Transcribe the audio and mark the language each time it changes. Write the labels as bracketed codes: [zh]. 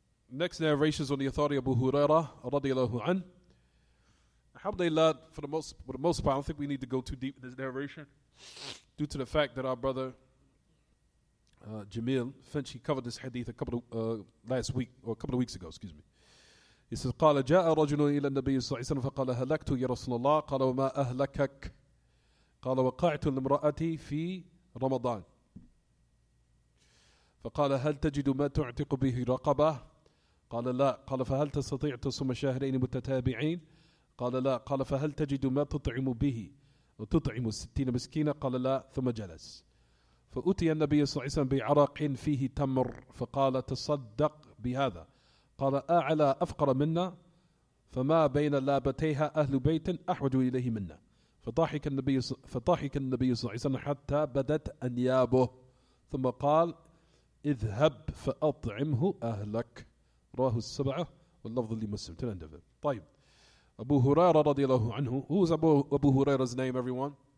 [en] Next narration is on the authority of Abu Hurairah radiyallahu an. Alhamdulillah, for the most part, I don't think we need to go too deep in this narration, due to the fact that our brother Jamil Finch, he covered this hadith a couple of weeks ago, excuse me. [ar] He says, قال جاء رجل إلى النبي صلى الله عليه وسلم فقال هلكت يا رسول الله قال وما أهلكك قال وقعت لامرأتي في رمضان فقال هل تجد ما تعتق به رقبة قال لا قال فهل تستطيع تصوم شهرين متتابعين قال لا قال فهل تجد ما تطعم به وتطعم 60 مسكينة قال لا ثم جلس فأتي النبي صلى الله عليه وسلم بعرق فيه تمر فقال تصدق بهذا قال أعلى أفقر منا فما بين لابتيها أهل بيت أحوج إليه منا فضحك النبي صلى الله عليه وسلم حتى بدت أنيابه ثم قال اذهب فأطعمه أهلك رواه السبعة واللفظ لمسلم [en] till end of it. [ar] طيب [en] Abu Hurairah radiallahu anhu. Who was Abu Hurairah's name, everyone?